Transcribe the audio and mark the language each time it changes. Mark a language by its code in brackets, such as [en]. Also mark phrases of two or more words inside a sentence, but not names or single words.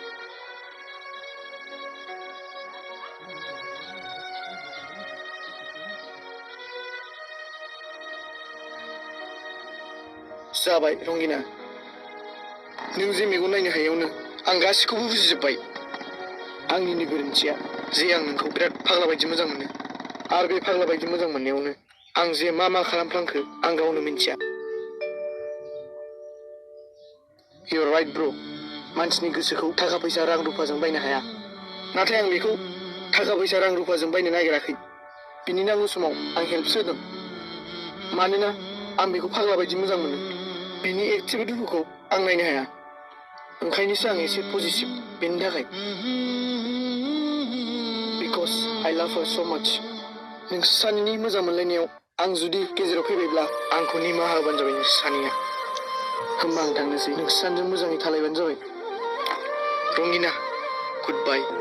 [brx] जाबाय रंगिना, नों जे मेगन नायनो हायैयावनो आं गासिखौबो बुजिजोब्बाय। आंनिनो गोरोन्थिया जे आं नोंखौ बिराद फाग्ला बायदि मोजां मोनो। आरो बे फाग्ला बायदि मोजां मोननायावनो आं जे मा मा खालामफ्लांखो आं गावनो मिन्थिया। [en] You're right bro. [brx] मानसिनि गोसोखौ थाखा फैसा रां रुफाजों बायनो हाया। नाथाय आं बेखौ थाखा फैसा रां रुफाजों बायनो नागिराखै। बिनि नांगौ समाव आं हेल्पसो होदों। मानोना आं बेखौ फाग्ला बायदि मोजां मोनो। बिनि एकटिभ दुखुखौ आं नायनो हाया। ओंखायनोसो आं एसे पजिटिभ बेनि थाखाय। [en] Because I love her so much. [brx] नोंसोर सानैनि मोजां मोनलायनायाव आं जुदि गेजेराव फैबायब्ला आंखौ निमाहा होबानो जाबाय नोंसोर सानैया। होमबा आं थांनोसै। नोंसोर सानैजों मोजाङै थालायबानो जाबाय। रंगिना, [en] good bye.